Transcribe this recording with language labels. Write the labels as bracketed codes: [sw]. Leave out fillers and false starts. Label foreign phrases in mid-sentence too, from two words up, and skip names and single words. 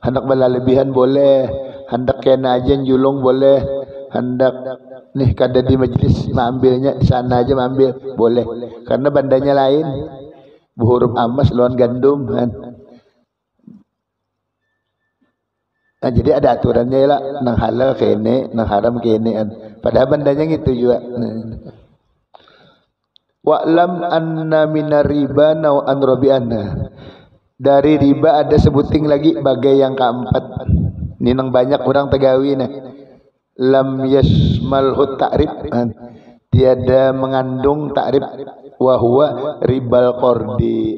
[bjn] Hendak berlebihan boleh, hendak kena aja julung boleh, hendak nih kada di majlis mengambilnya di sana aja mengambil boleh karena bandanya lain huruf amas lawan gandum kan. Nah, jadi ada aturannya lah nang halal kene nang haram kene kan. Padahal bandanya gitu juga. [ar] واعلم أن من الربا نوعا رابعا. [bjn] Dari riba ada sebuting lagi bagai yang keempat. Ini nang banyak orang tegawi nah. [ar] لم يشمله التعريف. [bjn] Tiada mengandung ta'rif [ar] وهو ربا القرض.